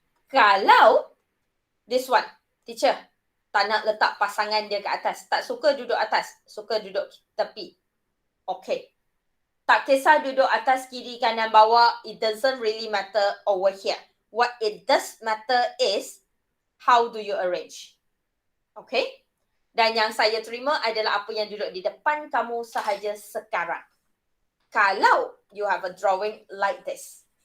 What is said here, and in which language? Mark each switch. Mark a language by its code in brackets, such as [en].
[ms] Kalau [en] this one, [ms] teacher, tak nak letak pasangan dia ke atas. Tak suka duduk atas. Suka duduk tepi. Okay. Tak kisah duduk atas, kiri, kanan, bawah. [en] It doesn't really matter over here. What it does matter is how do you arrange. Okay? [ms] Dan yang saya terima adalah apa yang duduk di depan kamu sahaja sekarang. [en] Kalau you have a drawing like this.